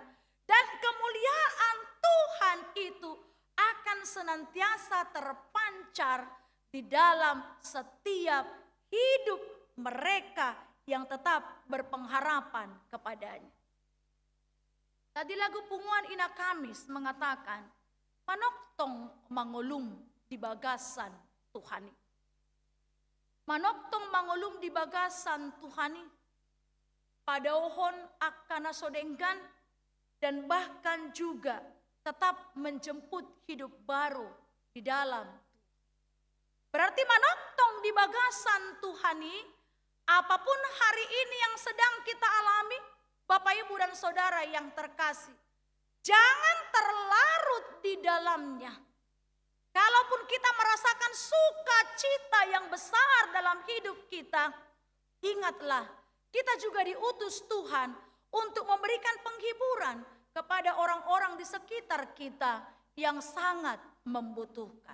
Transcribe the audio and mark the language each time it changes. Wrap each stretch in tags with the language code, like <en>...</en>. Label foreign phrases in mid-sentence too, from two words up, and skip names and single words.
<id>Dan kemuliaan Tuhan itu akan senantiasa terpancar di dalam setiap hidup mereka yang tetap berpengharapan kepadanya. Tadi lagu Punguan Ina Kamis mengatakan,</id> <bbc>manoktong mangulum di bagasan Tuhani. Manoktong mangulum di bagasan Tuhani.</bbc> <id>Padaohon akan nasodenggan dan bahkan juga tetap menjemput hidup baru di dalam.</id> <bbc>Berarti manoktong di bagasan Tuhani,</bbc> <id>apapun hari ini yang sedang kita alami, Bapak Ibu dan Saudara yang terkasih, jangan terlarut di dalamnya. Kalaupun kita merasakan sukacita yang besar dalam hidup kita, ingatlah kita juga diutus Tuhan untuk memberikan penghiburan kepada orang-orang di sekitar kita yang sangat membutuhkan.</id>